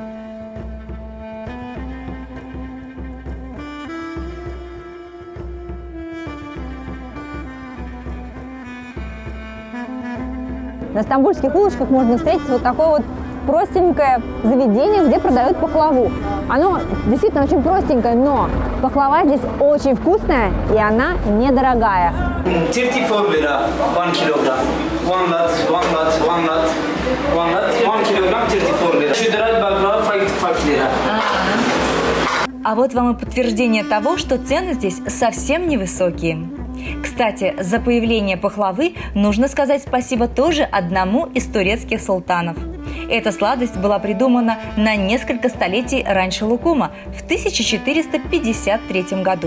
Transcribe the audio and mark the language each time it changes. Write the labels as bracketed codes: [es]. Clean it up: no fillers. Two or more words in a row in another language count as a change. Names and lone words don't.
[ru] На стамбульских улочках можно встретить вот такое вот простенькое заведение, где продают пахлаву. Оно действительно очень простенькое, но пахлава здесь очень вкусная и она недорогая. [tr] 34 lira 1 kilogram. 1 kilogram 34 lira. Şudurat baklava 5 lira. [ru] А вот вам и подтверждение того, что цены здесь совсем невысокие. Кстати, за появление пахлавы нужно сказать спасибо тоже одному из турецких султанов. Эта сладость была придумана на несколько столетий раньше лукума, в 1453 году.